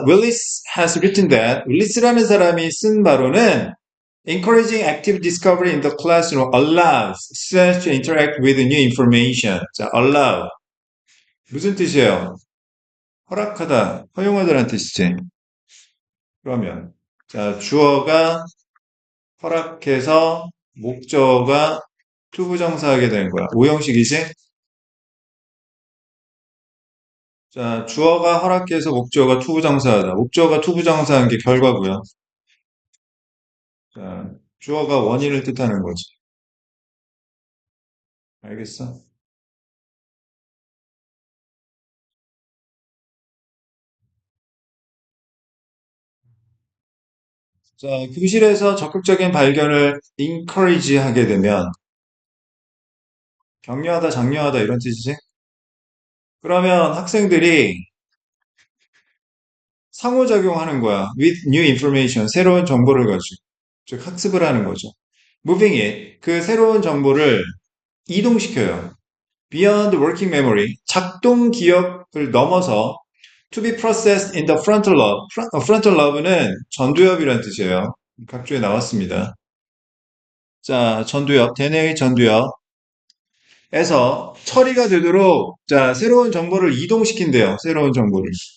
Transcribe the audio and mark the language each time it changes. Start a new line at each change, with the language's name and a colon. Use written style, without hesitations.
English: Willis has written that.
Korean: 윌리스라는 사람이 쓴 바로는
English: Encouraging active discovery in the classroom allows students to interact with new information.
Korean: 자, allow. 무슨 뜻이에요? 허락하다, 허용하다라는 뜻이지. 그러면, 자, 주어가 허락해서 목적어가 투부정사하게 되는 거야. 오형식이지? 자, 주어가 허락해서 목적어가 투부정사하다. 목적어가 투부정사한 게 결과고요. 자, 주어가 원인을 뜻하는 거지. 알겠어? 자, 교실에서 적극적인 발견을 encourage 하게 되면 격려하다, 장려하다 이런 뜻이지? 그러면 학생들이 상호작용하는 거야.
English: with new information,
Korean: 새로운 정보를 가지고. 즉, 학습을 하는 거죠.
English: moving it,
Korean: 그 새로운 정보를 이동시켜요.
English: beyond working memory,
Korean: 작동 기억을 넘어서
English: to be processed in the frontal lobe.
Korean: frontal lobe는 전두엽이라는 뜻이에요. 각주에 나왔습니다. 자, 전두엽, 대뇌의 전두엽. 에서 처리가 되도록 자 새로운 정보를 이동시킨대요. 새로운 정보를.